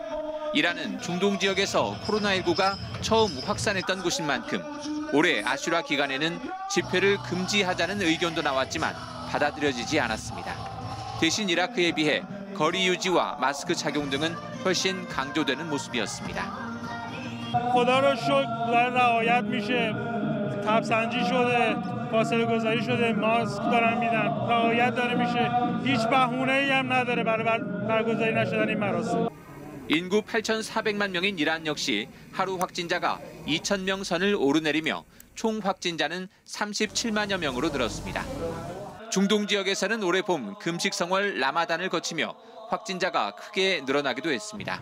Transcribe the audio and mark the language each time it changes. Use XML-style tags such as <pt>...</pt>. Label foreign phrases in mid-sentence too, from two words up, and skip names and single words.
<ko>이란은 중동 지역에서 코로나19가 처음 확산했던 곳인 만큼 올해 아슈라 기간에는 집회를 금지하자는 의견도 나왔지만 받아들여지지 않았습니다. 대신 이라크에 비해 거리 유지와 마스크 착용 등은 훨씬 강조되는 모습이었습니다.</ko> <fa>خدا رو شکر داره رعایت میشه تبسنجی شده فاصله گذاری شده ماسک دارن میدن رعایت داره میشه هیچ بهونه‌ای هم نداره برای برگزاری نشدن این مراسم</fa> <ko>인구 8,400만 명인 이란 역시 하루 확진자가 2,000명 선을 오르내리며 총 확진자는 37만여 명으로 늘었습니다. 중동 지역에서는 올해 봄 금식 성월 라마단을 거치며 확진자가 크게 늘어나기도 했습니다.</ko>